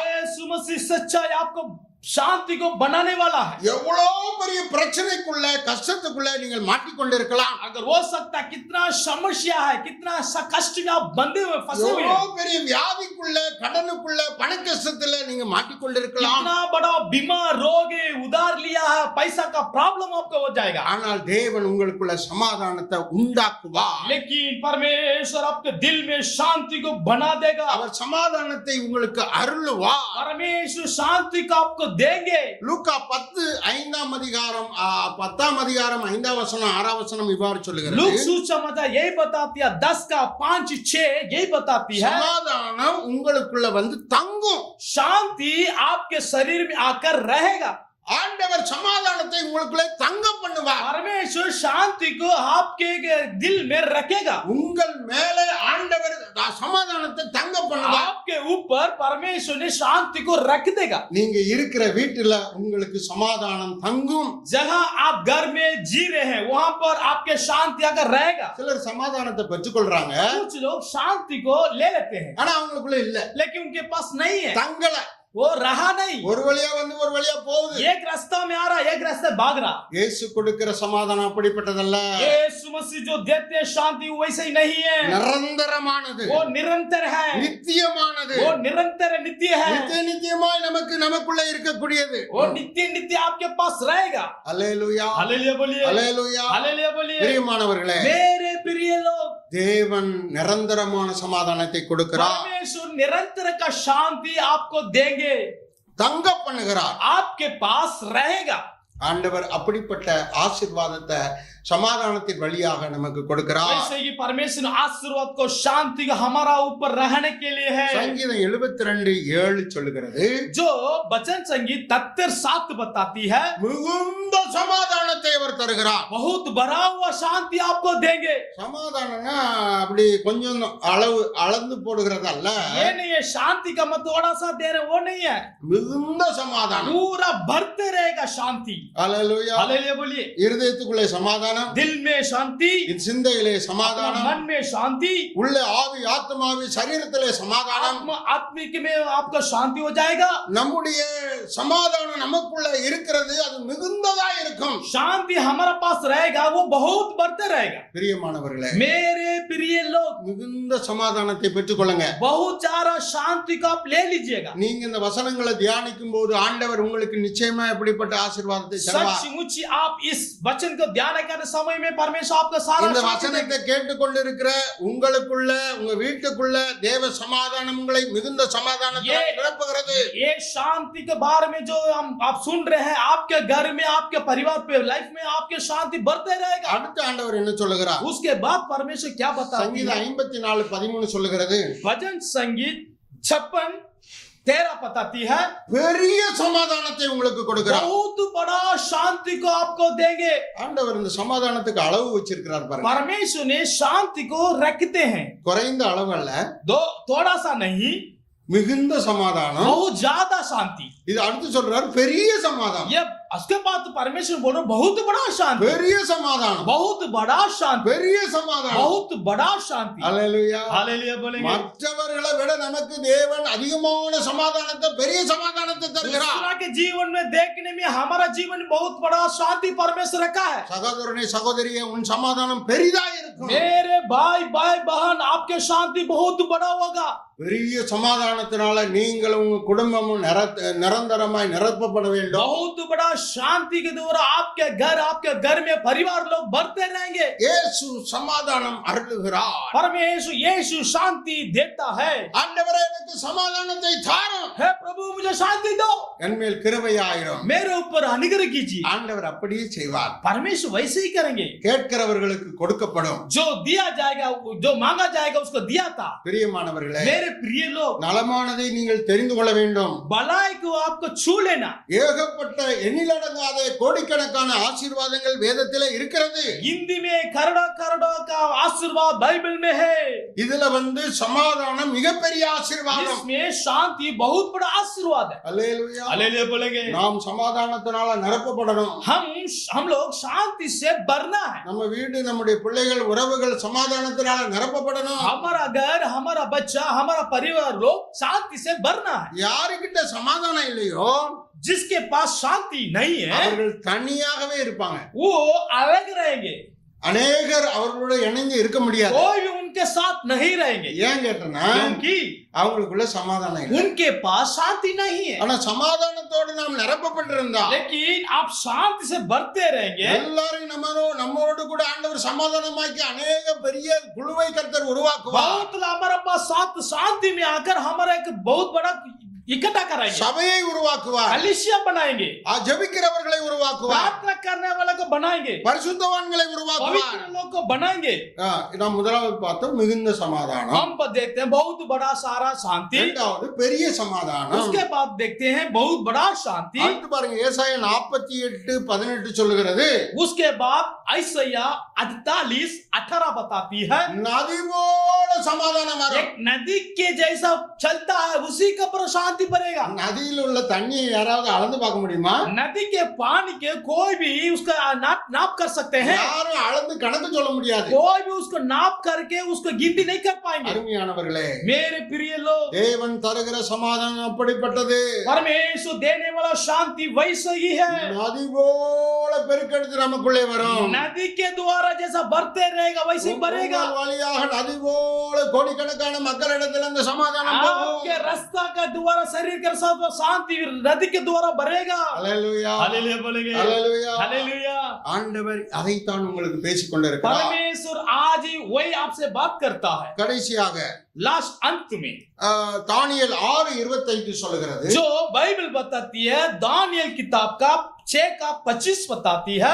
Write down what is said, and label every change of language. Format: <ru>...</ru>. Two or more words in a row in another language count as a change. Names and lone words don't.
<hi>यीशु मसीह सच्चाई आपको शांति को बनाने वाला है।</hi> <ta>எவ்வளவு பெரிய பிரச்சனைக்குள்ள, கஷ்டத்துக்குள்ள நீங்கள் மாட்டிக்கொண்டிருக்கலாம்.</ta> <hi>अगर हो सकता है कितना समस्या है, कितना कष्ट में आप बंधे हुए फंसे हुए हैं,</hi> <ta>எவ்வளவு பெரிய வியாதிக்குள்ள, கடனுக்குள்ள, பண கஷ்டத்துல நீங்க மாட்டிக்கொண்டிருக்கலாம்.</ta> <hi>कितना बड़ा बीमार रोग है, उधार लिया है, पैसा का प्रॉब्लम आपको हो जाएगा,</hi> <ta>ஆனால் தேவன் உங்களுக்குள்ள சமாதானத்தை உண்டாக்குவார்.</ta> <hi>लेकिन परमेश्वर आपके दिल में शांति को बना देगा।</hi> <ta>அவர் சமாதானத்தை உங்களுக்கு அருளுவார்.</ta> <hi>परमेश्वर शांति को आपको देंगे।</hi> <ta>லூக்கா 10:5 அதிகாரம் 10 அதிகாரம் 5 வசனம் 6 வசனம் இவ்வாறு சொல்லுகிறது,</ta> <hi>लूक सुसमाचार यही बताती है 10 का 5 6 यही बताती है</hi> <ta>சமாதானம் உங்களுக்குள்ள வந்து தங்கும்.</ta> <hi>शांति आपके शरीर में आकर रहेगा।</hi> <ta>ஆண்டவர் சமாதானத்தை உங்களுக்குள்ளே தங்க பண்ணுவார்.</ta> <hi>परमेश्वर शांति को आपके दिल में रखेगा।</hi> <ta>உங்கள் மேலே ஆண்டவர் சமாதானத்தை தங்க பண்ணுவார்.</ta> <hi>आपके ऊपर परमेश्वर ने शांति को रख देगा।</hi> <ta>நீங்க இருக்கிற வீட்டுல உங்களுக்கு சமாதானம் தங்கும்.</ta> <hi>जहाँ आप घर में जी रहे हैं वहां पर आपके शांति आकर रहेगा।</hi> <ta>சிலர் சமாதானத்தை பெற்றுக்கொள்றாங்க,</ta> <hi>कुछ लोग शांति को ले लेते हैं</hi> <ta>ஆனா அவங்களுக்குள்ள இல்ல,</ta> <hi>लेकिन उनके पास नहीं है,</hi> <ta>தங்கல.</ta> <hi>वो रहा नहीं।</hi> <ta>ஒரு வழியா வந்து ஒரு வழியா போகுது.</ta> <hi>एक रास्ता में आ रहा, एक रास्ते भाग रहा।</hi> <ta>இயேசு கொடுக்கிற சமாதானம் அப்படிப்பட்டதல்ல,</ta> <hi>यीशु मसीह जो देते हैं शांति वैसे ही नहीं है,</hi> <ta>நிரந்தரமானது,</ta> <hi>वो निरंतर है,</hi> <ta>நித்தியமானது,</ta> <hi>वो निरंतर नित्य है,</hi> <ta>நித்திய நித்தியமாய் நமக்குள்ள இருக்கக்கூடியது.</ta> <hi>वो नित्य नित्य आपके पास रहेगा।</hi> <ta>அல்லேலூயா,</ta> <hi>हालेलुया बोलिए,</hi> <ta>அல்லேலூயா.</ta> <hi>हालेलुया बोलिए।</hi> <ta>பிரியமானவர்களே,</ta> <hi>मेरे प्रिय लोग,</hi> <ta>தேவன் நிரந்தரமான சமாதானத்தை கொடுக்கிறார்,</ta> <hi>परमेश्वर निरंतर का शांति आपको देंगे,</hi> <ta>தங்க பண்ணுகிறார்.</ta> <hi>आपके पास रहेगा।</hi> <ta>ஆண்டவர் அப்படிப்பட்ட ஆசீர்வாதத்தை சமாதானத்தின் வழியாக நமக்கு கொடுக்கிறார்.</ta> <hi>वैसे ही परमेश्वर ने आशीर्वाद को शांति का हमारा ऊपर रहने के लिए है।</hi> <ta>சங்கீதம் 72:7 சொல்லுகிறது,</ta> <hi>जो वचन संगीत 73:7 बताती है,</hi> <ta>மிகுந்த சமாதானத்தை அவர் தருகிறார்.</ta> <hi>बहुत भरा हुआ शांति आपको देंगे।</hi> <ta>சமாதானம்னா அப்படி கொஞ்சம் அளந்து போடுகிறது அல்ல,</ta> <hi>ये नहीं है शांति का मत थोड़ा सा दे रहे, वो नहीं है,</hi> <ta>மிகுந்த சமாதானம்.</ta> <hi>पूरा भरते रहेगा शांति।</hi> <ta>அல்லேலூயா.</ta> <hi>हालेलुया बोलिए।</hi> <ta>இருதயத்துக்குள்ளே சமாதானம்,</ta> <hi>दिल में शांति,</hi> <ta>சிந்தையிலே சமாதானம்,</ta> <hi>मन में शांति,</hi> <ta>உள்ள ஆவி ஆத்மாவி சரீரத்திலே சமாதானம்.</ta> <hi>आत्मिक में आपका शांति हो जाएगा।</hi> <ta>நம்முடைய சமாதானம் நமக்குள்ள இருக்கிறது, அது மிகுந்ததா இருக்கும்.</ta> <hi>शांति हमारा पास रहेगा, वो बहुत बढ़ते रहेगा।</hi> <ta>பிரியமானவர்களே,</ta> <hi>मेरे प्रिय लोग,</hi> <ta>மிகுந்த சமாதானத்தை பெற்றுக்கொள்ளுங்க.</ta> <hi>बहुत सारा शांति को आप ले लीजिएगा।</hi> <ta>நீங்க இந்த வசனங்களை தியானிக்கும் போது ஆண்டவர் உங்களுக்கு நிச்சயமா எப்படிப்பட்ட ஆசீர்வாதத்தை தருவார்.</ta> <hi>सचमुच आप इस वचन को ध्यान करने समय में परमेश्वर आपको सारा</hi> <ta>இந்த</ta> <hi>शांति</hi> <ta>வசனத்தை கேட்டுக்கொண்டிருக்கிற உங்களுக்குள்ள, உங்க வீட்டுக்குள்ள தேவ சமாதானம் உங்களை மிகுந்த சமாதானத்தை நிரப்புகிறது.</ta> <hi>ये शांति के बारे में जो आप सुन रहे हैं, आपके घर में, आपके परिवार पे, लाइफ में आपके शांति बढ़ते रहेगा।</hi> <ta>அடுத்த ஆண்டவர் என்ன சொல்லுகிறார்?</ta> <hi>उसके बाद परमेश्वर क्या बताता है?</hi> <ta>சங்கீதம் 54:13 சொல்லுகிறது,</ta> <hi>भजन संगीत 56:13 बताती है,</hi> <ta>பெரிய சமாதானத்தை உங்களுக்கு கொடுக்கிறார்.</ta> <hi>बहुत बड़ा शांति को आपको देंगे।</hi> <ta>ஆண்டவர் இந்த சமாதானத்துக்கு அளவு வச்சிருக்கிறார் பாருங்க.</ta> <hi>परमेश्वर ने शांति को रखते हैं,</hi> <ta>குறைந்த அளவு அல்ல,</ta> <hi>थोड़ा सा नहीं,</hi> <ta>மிகுந்த சமாதானம்.</ta> <hi>बहुत ज्यादा शांति।</hi> <ta>இது அடுத்து சொல்றாரு, பெரிய சமாதானம்.</ta> <hi>ये उसके बाद तो परमेश्वर बोल रहे बहुत बड़ा शांति,</hi> <ta>பெரிய சமாதானம்,</ta> <hi>बहुत बड़ा शांति,</hi> <ta>பெரிய சமாதானம்.</ta> <hi>बहुत बड़ा शांति.</hi> <ta>அல்லேலூயா.</ta> <hi>हालेलुया बोलेंगे.</hi> <ta>மற்றவர்களை விட நமக்கு தேவன் அதிகமான சமாதானத்தை, பெரிய சமாதானத்தை தருகிறார்.</ta> <hi>दूसरा के जीवन में देखने में हमारा जीवन में बहुत बड़ा शांति परमेश्वर रखा है.</hi> <ta>சகோதரனே சகோதரியே, உன் சமாதானம் பெரிதா இருக்கும்.</ta> <hi>मेरे भाई भाई बहन, आपके शांति बहुत बड़ा होगा.</hi> <ta>பெரிய சமாதானத்தினால நீங்களும் உங்க குடும்பமும் நிரந்தரமாய் நிரப்பப்பட வேண்டும்.</ta> <hi>बहुत बड़ा शांति के द्वारा आपके घर में परिवार लोग बढ़ते रहेंगे.</hi> <ta>இயேசு சமாதானம் அருளுகிறார்.</ta> <hi>परमेश्वर यीशु शांति देता है.</hi> <ta>ஆண்டவரே, எனக்கு சமாதானத்தை தாரும்.</ta> <hi>हे प्रभु, मुझे शांति दो,</hi> <ta>என்மேல் கிருபையாயிரும்.</ta> <hi>मेरे ऊपर अनुग्रह कीजिए.</hi> <ta>ஆண்டவர் அப்படியே செய்வார்.</ta> <hi>परमेश्वर वैसे ही करेंगे.</hi> <ta>கேட்கிறவர்களுக்கு கொடுக்கப்படும்.</ta> <hi>जो दिया जाएगा, जो मांगा जाएगा उसको दिया था.</hi> <ta>பிரியமானவர்களே,</ta> <hi>मेरे प्रिय लोग,</hi> <ta>நலமானதை நீங்கள் தெரிந்து கொள்ள வேண்டும்.</ta> <hi>भलाई को आपको छू लेना.</hi> <ta>ஏகப்பட்ட எண்ணிலடங்காத கோடிக்கணக்கான ஆசீர்வாதங்கள் வேதத்திலே இருக்கிறது.</ta> <hi>हिंदी में करोड़ों करोड़ों का आशीर्वाद बाइबल में है.</hi> <ta>இதுல சமாதானம் மிகப்பெரிய ஆசீர்வாதம்.</ta> <hi>इसमें शांति बहुत बड़ा आशीर्वाद है.</hi> <ta>அல்லேலூயா.</ta> <hi>हालेलुया बोलेंगे.</hi> <ta>நாம் சமாதானத்தினால நிரப்பப்படணும்.</ta> <hi>हम लोग शांति से भरना है.</hi> <ta>நம்ம வீடு, நம்முடைய பிள்ளைகள், உறவுகள் சமாதானத்தினால நிரப்பப்படணும்.</ta> <hi>हमारा घर, हमारा बच्चा, हमारा परिवार लोग शांति से भरना है.</hi> <ta>யாருக்கிட்ட சமாதானம் இல்லையோ</ta> <hi>जिसके पास शांति नहीं है</hi> <ta>அவர்கள் தனியாகவே இருப்பாங்க.</ta> <hi>वो अलग रहेंगे.</hi> <ta>அநேகர் அவர்களோட இணைந்து இருக்க முடியாது.</ta> <hi>कोई भी उनके साथ नहीं रहेंगे.</hi> <ta>ஏன் கேட்டனா,</ta> <hi>क्योंकि</hi> <ta>அவங்களுக்குள்ள சமாதானம் இல்லை.</ta> <hi>उनके पास शांति नहीं है.</hi> <ta>ஆனா சமாதானத்தோடு நாம் நிரப்பப்பட்டிருந்தா,</ta> <hi>लेकिन आप शांति से भरते रहेंगे.</hi> <ta>எல்லாரும் நம்மோடு கூட ஆண்டவர் சமாதானமாக்கி அநேக பெரிய குழுவை கர்த்தர் உருவாக்குவார்.</ta> <hi>बहुत हमारे पास साथ शांति में आकर हमारा एक बहुत बड़ा इकट्ठा कराएंगे.</hi> <ta>சபையை உருவாக்குவார்.</ta> <hi>कलीसिया बनाएंगे.</hi> <ta>ஜெபிக்கிறவர்களை உருவாக்குவார்.</ta> <hi>प्रार्थना करने वाले को बनाएंगे.</hi> <ta>பரிசுத்தவான்களை உருவாக்குவார்.</ta> <hi>पवित्र लोग को बनाएंगे.</hi> <ta>நாம் முதலாவது பார்த்தோம் மிகுந்த சமாதானம்.</ta> <hi>हम देखते हैं बहुत बड़ा सारा शांति.</hi> <ta>இரண்டாவது பெரிய சமாதானம்.</ta> <hi>उसके बाद देखते हैं बहुत बड़ा शांति.</hi> <ta>அடுத்து பாருங்க, ஏசாயா 48:18 சொல்லுகிறது,</ta> <hi>उसके बाद ஐசையா 48:18 बताती है,</hi> <ta>நதி போல சமாதானம் வரும்.</ta> <hi>एक नदी के जैसा चलता है, उसी का पर शांति भरेगा.</hi> <ta>நதியில் உள்ள தண்ணியை யாராவது அளந்து பார்க்க முடியுமா?</ta> <hi>नदी के पानी के कोई भी उसका नाप कर सकते हैं.</hi> <ta>யாரும் அளந்து கணக்கு சொல்ல முடியாது.</ta> <hi>कोई भी उसको नाप करके उसको गिनती नहीं कर पाएंगे.</hi> <ta>அருமையானவர்களே,</ta> <hi>मेरे प्रिय लोग,</hi> <ta>தேவன் தருகிற சமாதானம் அப்படிப்பட்டது.</ta> <hi>परमेश्वर देने वाला शांति वैसा ही है.</hi> <ta>நதி போல பெருக்கெடுத்து நமக்குள்ளே வரும்.</ta> <hi>नदी के द्वारा जैसा बढ़ते रहेगा वैसे ही बढ़ेगा.</hi> <ta>உங்கள் வழியாக நதி போல கோடிக்கணக்கான மக்களிடத்தில் அந்த சமாதானம் போகும்.</ta> <hi>आपके रास्ता का द्वारा शरीर के साथ शांति नदी के द्वारा बढ़ेगा.</hi> <ta>அல்லேலூயா.</ta> <hi>हालेलुया बोलेंगे.</hi> <ta>அல்லேலூயா.</ta> <hi>हालेलुया.</hi> <ta>ஆண்டவர் அதைத்தான் உங்களுக்கு பேசிக் கொண்டிருக்கிறார்.</ta> <hi>परमेश्वर आज ही वही आपसे बात करता है.</hi> <ta>கடைசியாக</ta> <hi>लास्ट अंत में</hi> <ta>தானியேல் 6:25 சொல்லுகிறது,</ta> <hi>जो बाइबल बताती है, दानियल किताब का 6:25 बताती है,</hi>